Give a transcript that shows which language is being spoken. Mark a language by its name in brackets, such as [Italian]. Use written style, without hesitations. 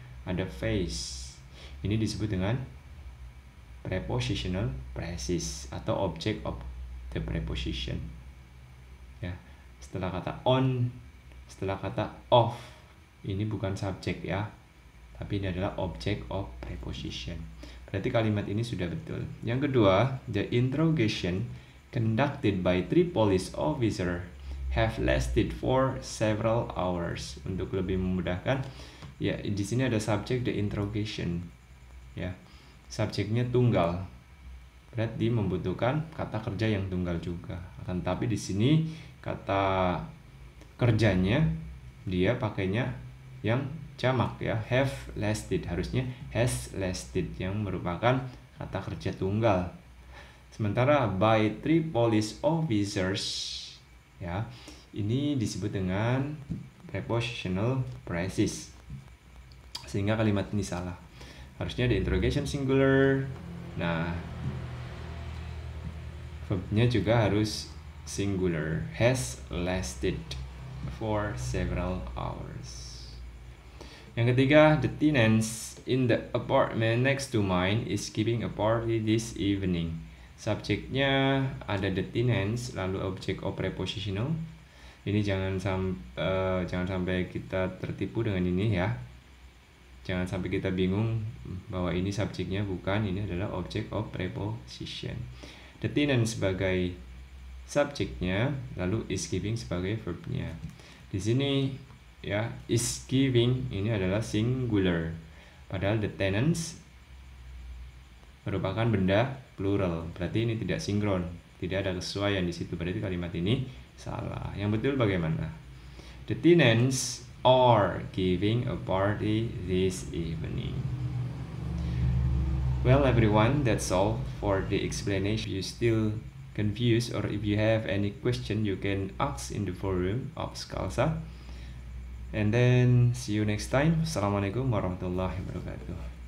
[Indonesian] Ada face. Ini disebut dengan prepositional phrases atau [English] object of the preposition. [Indonesian] Ya. Setelah kata on, setelah kata of, ini bukan subjek ya, tapi ini adalah [English] object of preposition. [Indonesian] Berarti kalimat ini sudah betul. Yang kedua, [English] the interrogation conducted by 3 police officers have lasted for several hours. [Indonesian] Untuk lebih memudahkan, ya di sini ada subjek the interrogation. Ya, subjeknya tunggal. Berarti membutuhkan kata kerja yang tunggal juga. Akan tapi di sini kata kerjanya dia pakainya yang jamak ya, have lasted, harusnya [English] has lasted [Indonesian] yang merupakan kata kerja tunggal. Sementara by 3 police officers ya, ini disebut dengan prepositional phrases. Sehingga kalimat ini salah. Harusnya [English] the interrogation singular. [Indonesian] Nah, verbnya juga harus singular, [English] has lasted for several hours. [Indonesian] Yang ketiga, [English] the tenants in the apartment next to mine is giving a party this evening. [Indonesian] Subjeknya ada the tenants, lalu [English] object of prepositional. [Indonesian] Ini jangan sampai kita tertipu dengan ini ya. Jangan sampai kita bingung bahwa ini subjeknya bukan, ini adalah [English] object of preposition. [Indonesian] The tenants sebagai subjeknya, lalu [English] is giving [Indonesian] sebagai verbnya. Di sini ya, [English] is giving [Indonesian] ini adalah singular, padahal the tenants merupakan benda plural. Berarti ini tidak sinkron, tidak ada kesesuaian di situ. Berarti kalimat ini salah. Yang betul bagaimana? [English] The tenants are giving a party this evening. Well everyone, that's all for the explanation. If you still confused or if you have any question, you can ask in the forum of Scalza. And then see you next time. [Arabic] Assalamualaikum warahmatullahi wabarakatuh.